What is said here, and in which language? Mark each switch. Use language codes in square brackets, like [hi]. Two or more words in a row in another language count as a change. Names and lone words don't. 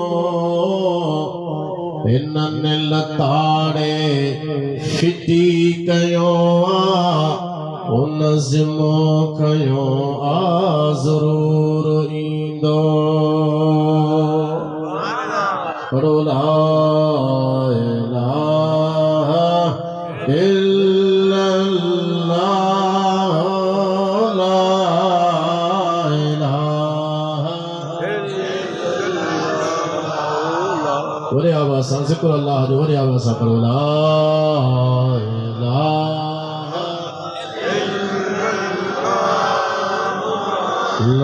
[sd] हिननि लताड़े फिटी कयो आ उन ज़िमो कयो आ ज़रूर ईंदो पढ़ो [ar] لا إله إلا الله لا إله إلا الله [sd] वरे आवाज़ सां ज़िक्र अल्लाह जो वरे आवाज़ सां पढ़ो [ar] لا إله إلا الله